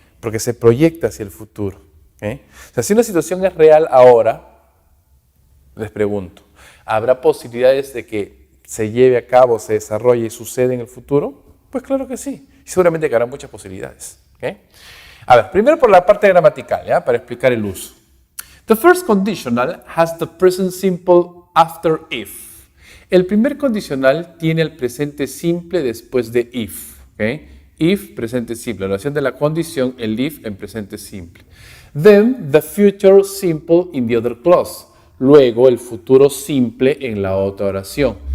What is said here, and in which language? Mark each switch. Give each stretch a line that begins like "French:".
Spanish: Porque se proyecta hacia el futuro, ¿ok? O sea, si una situación es real ahora, les pregunto, ¿habrá posibilidades de que se lleve a cabo, se desarrolle y suceda en el futuro? Pues claro que sí. Y seguramente que habrá muchas posibilidades. ¿Okay? A ver, primero por la parte gramatical, ¿ya? Para explicar el uso.
English: The first conditional has the present simple after if.
Spanish: El primer condicional tiene el presente simple después de if. ¿Okay? If, presente simple. La oración de la condición, el if en presente simple.
English: Then, the future simple in the other clause.
Spanish: Luego, el futuro simple en la otra oración.